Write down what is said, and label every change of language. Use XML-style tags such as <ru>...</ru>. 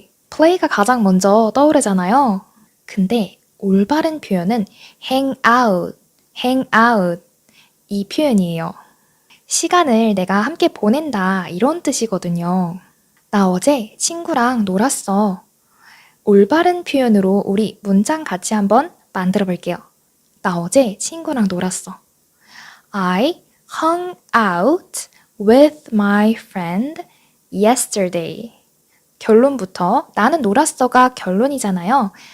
<ko>play가 가장 먼저 떠오르잖아요. 근데 올바른 표현은 hang out 이 표현이에요. 시간을 내가 함께 보낸다 이런 뜻이거든요. 나 어제 친구랑 놀았어. 올바른 표현으로 우리 문장 같이 한번 만들어 볼게요. 나 어제 친구랑 놀았어.</ko> <en>I hung out with my friend yesterday.</en> <ko>결론부터 나는 놀았어가 결론이잖아요.</ko>